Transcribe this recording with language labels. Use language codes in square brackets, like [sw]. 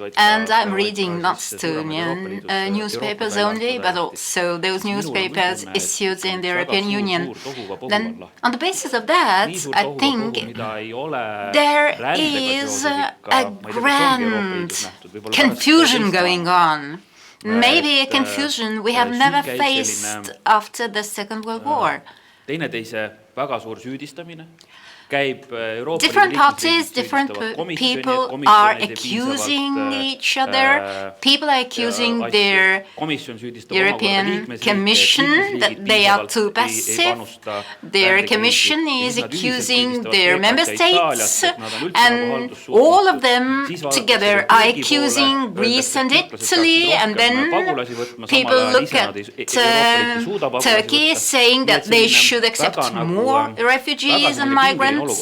[en] And I'm reading not Estonian newspapers only, but also those newspapers issued in the European Union. Then on the basis of that, I think there is a grand confusion going on. Maybe a confusion we have never faced after the Second World War. [et] Teineteise väga suur süüdistamine. [en] Different parties, different people are accusing each other. People are accusing their European Commission that they are too passive. Their Commission is accusing their member states, and all of them together are accusing Greece and Italy, and then people look at Turkey saying that they should accept more refugees and migrants.